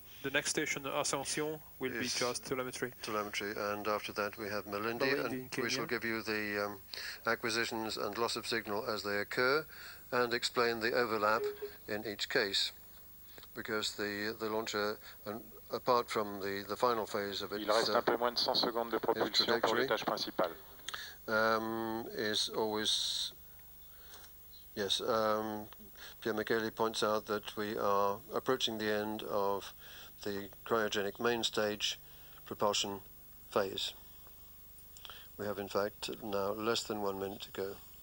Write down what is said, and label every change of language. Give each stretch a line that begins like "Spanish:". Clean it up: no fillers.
English: The next station, Ascension, will be just telemetry. Telemetry, and after that we have Malindi, and we shall give you the acquisitions and loss of signal as they occur, and explain the overlap in each case, because the launcher, apart from the final phase of its
French: Il reste un peu moins de 100 secondes de propulsion pour l'étage principal.
English: Is always, yes, Pierre Micheli points out that we are approaching the end of the cryogenic main stage propulsion phase. We have in fact now less than 1 minute to go.